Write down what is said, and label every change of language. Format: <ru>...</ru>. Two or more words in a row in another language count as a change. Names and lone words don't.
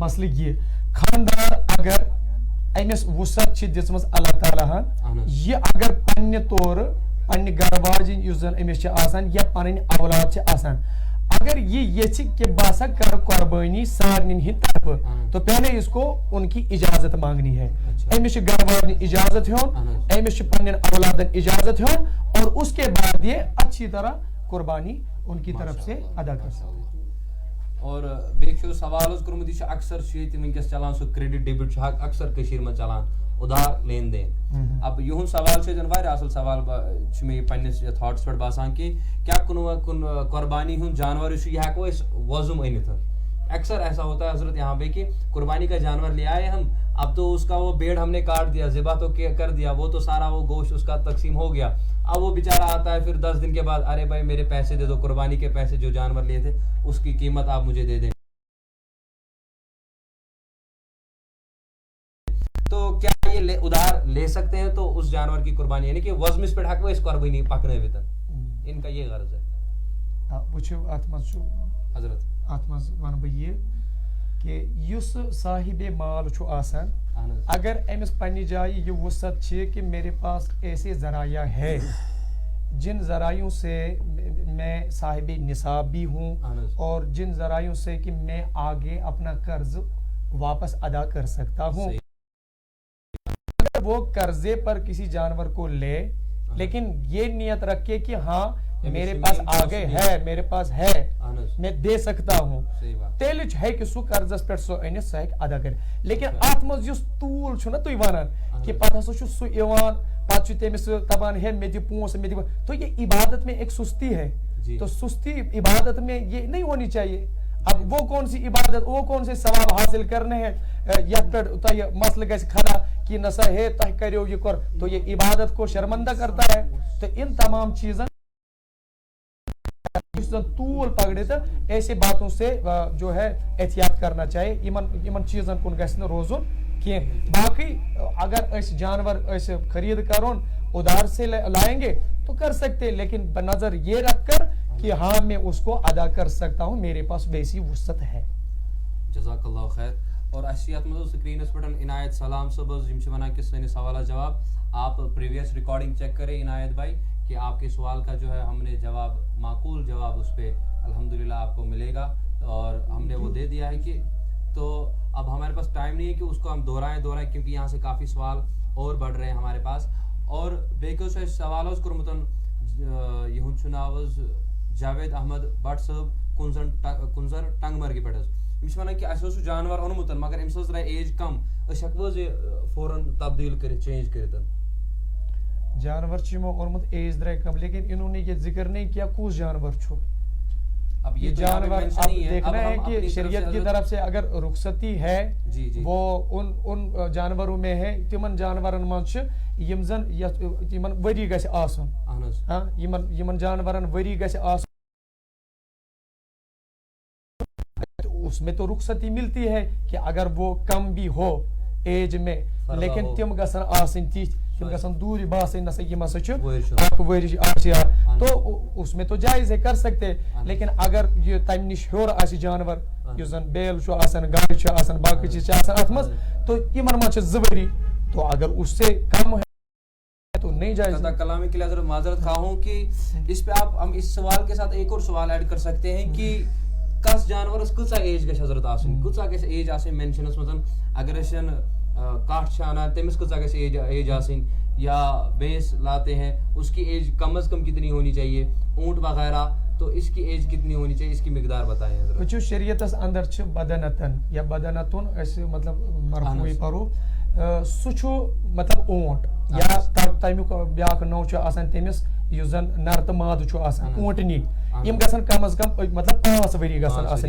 <ks>مسلہٕ یہِ خاندار اگر أمِس وُسعت چھِ دِژمٕژ اللہ تعالیٰ ہن یہِ اگر پننہِ طورٕ پننہِ گرٕ واجِنۍ یُس زن أمِس چھِ آسان یا پنٕنۍ اولاد چھِ آسان اگر یہ یژھِ کہ بہٕ ہسا کرٕ قۄربٲنی سارنٕے ہٕنٛدِ طرفہٕ</ks> <ur>تو پہلے اس کو ان کی اجازت مانگنی ہے</ur> <ks>أمِس چھِ گرٕ واجنہِ اجازت ہیوٚن أمِس چھِ پننٮ۪ن اولادن اجازت ہیوٚن</ks> <ur>اور اس کے بعد یہ اچھی طرح قربانی ان کی طرف سے ادا کر سکتے</ur> <ks>اور بیٚیہِ چھُ سوال حظ کوٚرمُت یہِ چھُ اکثر چھُ ییٚتہِ وٕنکیٚس چلان سُہ کریڈٹ ڈیبٹ چھُ اکثر کٔشیٖرِ منٛز چلان ادھار لین دین اب یِہُنٛد سوال چھُ ییٚتٮ۪ن واریاہ اصل سوال چھُ مےٚ یہِ پننِس تھاٹس پٮ۪ٹھ باسان کہ کیٛاہ کُنہِ قۄربانی ہُنٛد جانور یُس چھُ یہِ ہٮ۪کو أسۍ وۄزُم أنِتھ</ks> <ur>اکثر ایسا ہوتا ہے حضرت یہاں پہ کہ قربانی کا جانور لے آئے ہم اب تو اس کا وہ بیڑ ہم نے کاٹ دیا ذبح تو کر دیا وہ تو سارا وہ گوشت اس کا تقسیم ہو گیا اب وہ بیچارہ آتا ہے پھر 10 دن کے بعد ارے بھائی میرے پیسے دے دو قربانی کے پیسے جو جانور لیے تھے اس کی قیمت آپ مجھے دے دیں تو کیا یہ ادھار لے سکتے ہیں تو اس جانور کی قربانی یعنی کہ وزمس پہ</ur> <ks>ہیکو اس قربانی پکنٲوِتھ</ks> <ur>ان کا یہ غرض ہے</ur> <ks>وٕچھِو اتھ منٛز چھُ حضرت اتھ منٛز ونہٕ بہٕ یہِ کہ یُس صاحب مال چھُ آسان اگر أمِس پننہِ جایہِ یہِ وُسعت چھِ</ks> <ur>کہ میرے پاس ایسے ذرائع ہے جن ذرائعوں سے میں صاحب نصاب بھی ہوں اور جن ذرائعوں سے کہ میں آگے اپنا قرض واپس ادا کر سکتا ہوں اگر وہ قرضے پر کسی جانور کو لے لیکن یہ نیت رکھے کہ ہاں میرے پاس آگے ہے میرے پاس ہے میں دے سکتا ہوں</ur> <ks>تیٚلہِ ہیٚکہِ سُہ قرضس پٮ۪ٹھ سُہ أنِتھ سُہ ہیٚکہِ ادا کٔرِتھ لیکن اتھ منٛز یُس توٗل چھُ نہ تُہۍ ونان کہ پتہٕ ہسا چھُ سُہ یِوان پتہٕ چھُ تٔمِس دپان ہے مےٚ دِ پونٛسہٕ مےٚ دِ</ks> <ur>تو یہ عبادت میں ایک سستی ہے تو سستی عبادت میں یہ نہیں ہونی چاہیے اب وہ کون سی عبادت وہ کون سے ثواب حاصل کرنے ہیں</ur> <ks>یتھ پٮ۪ٹھ تۄہہِ مسلہٕ گژھِ کھڑا کہ نہ سا ہے تۄہہِ کریو یہ کور</ks> <ur>تو یہ عبادت کو شرمندہ کرتا ہے تو ان تمام چیزن طول پکڑے تو ایسے باتوں سے جو ہے احتیاط کرنا چاہیے</ur> <ks>یمن چیزن کن گژھِ نہٕ روزُن کینٛہہ باقی اگر أسۍ جانور أسۍ خرید کرون</ks> <ur>ادھار سے لائیں گے تو کر سکتے لیکن بنظر یہ رکھ کر کہ ہاں میں اس کو ادا کر سکتا ہوں میرے پاس ویسی وسعت ہے</ur> <ks>جزاک اللہ خیر اور اَسہِ یتھ منٛز سکرینس پٮ۪ٹھ عنایت سلام صٲب حظ یِم چھِ وَنان کہ سٲنِس سوالس جواب</ks> <ur>آپ پریویس ریکارڈنگ چیک کریں عنایت بھائی کہ آپ کے سوال کا جو ہے ہم نے جواب معقول جواب اس پہ الحمدللہ آپ کو ملے گا اور ہم نے وہ دے دیا ہے کہ تو اب ہمارے پاس ٹائم نہیں ہے کہ اس کو ہم دہرائیں کیونکہ یہاں سے کافی سوال اور بڑھ رہے ہیں ہمارے پاس</ur> <ks>اور بیٚیہِ حظ چھُ اَسہِ سوال حظ کوٚرمُت یِہُنٛد چھُ ناو حظ جاوید احمد بٹ صٲب کُنزر ٹنٛگمرگہِ پٮ۪ٹھ حظ یِم چھِ وَنان کہِ اَسہِ اوس سُہ جانور اوٚنمُت مگر أمِس حظ درٛاے ایج کم أسۍ ہٮ۪کوٕ حظ یہِ فوراً تبدیٖل کٔرِتھ چینج کٔرِتھ جانور چھُ یِمو اوٚنمُت ایج درٛاے کم</ks> <ur>لیکن انہوں نے یہ ذکر نہیں کیا</ur> <ks>کُس جانور چھُ</ks> <ur>اب یہ جانور اب دیکھنا ہے کہ شریعت کی طرف سے اگر رخصتی ہے وہ ان جانوروں میں ہے</ur> <ks>تمن جانورن منٛز چھِ یِم زن یمن ؤری گژھِ آسُن یمن جانورن ؤری گژھِ آسُن</ks> <ur>اس میں تو رخصتی ملتی ہے کہ اگر وہ کم بھی ہو ایج میں لیکن</ur> <ks>تم گژھن آسٕنۍ تِتھۍ تم گژھن دوٗرِ باسٕنۍ نسا یِم ہسا چھِ ؤرِش اکھ ؤرِش آسیا</ks> <ur>تو اس میں تو جائز ہے کر سکتے لیکن اگر یہ</ur> <ks>تمہِ نِش ہیوٚر آسہِ جانور یُس زن بیل چھُ آسان گاڈٕ چھِ آسان باقٕے چیٖز چھِ آسان اتھ منٛز تو یِمن منٛز چھِ 2 ؤری</ks> <ur>تو اگر اس سے کم ہے تو نہیں جائز. کلامی کے لیے حضرت معذرت خواہ ہوں کہ اس پہ آپ ہم اس سوال کے ساتھ ایک اور سوال ایڈ کر سکتے ہیں کہ</ur> <ks>کس جانورس کۭژا ایج گژھِ حضرت آسٕنۍ کۭژا گژھِ ایج آسٕنۍ مینشنس منٛز اگر أسۍ کٹھ چھِ انان تٔمِس کۭژا گژھِ ایج آسٕنۍ</ks> <ur>یا بھینس لاتے ہیں اس کی ایج کم از کم کتنی ہونی چاہیے اونٹ وغیرہ تو اس کی ایج کتنی ہونی چاہیے اس کی مقدار بتائیں حضرت.</ur> <ks>وٕچھِو شریعتس اندر چھِ بدنتن یا بدنتُن أسۍ مطلب مرفوٗعی پرو سُہ چھُ مطلب اونٹ یا تمیُک بیاکھ نوٚو چھُ آسان تٔمِس یُس زن نر تہٕ مادٕ چھُ آسان اونٹنی یِم گژھن کم از کم مطلب 5 ؤری گژھن آسٕنۍ</ks>